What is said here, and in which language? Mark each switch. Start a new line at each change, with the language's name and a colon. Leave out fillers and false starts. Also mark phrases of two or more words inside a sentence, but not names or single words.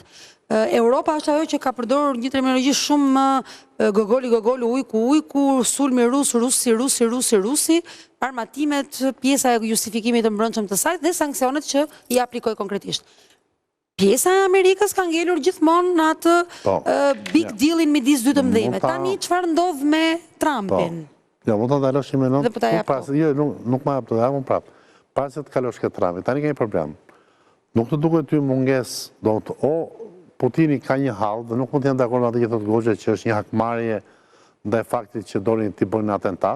Albanian: Europa është ajo që ka përdorur një terminologji shumë gogoli ujku, sulmi rusi, armatimet, pjesa e justifikimit të mbrëmshëm të saj dhe sanksionet që i aplikoi konkretisht. Pjesa e Amerikës ka ngelur gjithmonë në atë
English: big deal-
Albanian: in midis dy të mëdhenjve. Tani çfarë ndodh me Trumpin? Jo, mund ta ndalosh një minutë. Jo, nuk më jap të jam prap. Para se të kalosh ke Trumpin, tani ka një problem. Nuk të duket ty mungesë, do të Putini ka një hall dhe nuk mund të jenë dakord me atë që thotë Goxha që është një hakmarrje ndaj faktit që donin të bëjnë atentat.